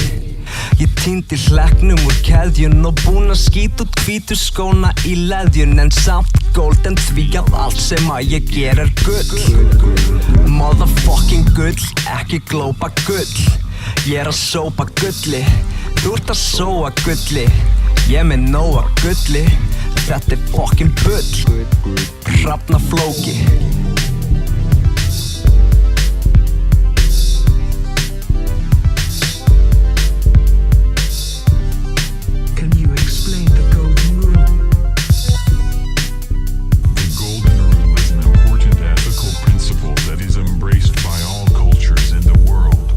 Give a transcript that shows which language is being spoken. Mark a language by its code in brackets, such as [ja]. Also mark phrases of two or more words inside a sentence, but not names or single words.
[is] Ég týndi hlekknum úr keðjun og búinn að skýta út hvítu skóna í leðjun, en samt golden því að allt sem að ég ger gull. Motherfucking gull, ekki glópa gull. Ég að sópa gulli, þú ert að sóa gulli. Ég með nóa gulli, Þetta fucking bull Hrafna Flóki [en] Can you explain the golden rule? The golden rule is an important ethical principle that is embraced by all cultures in the world.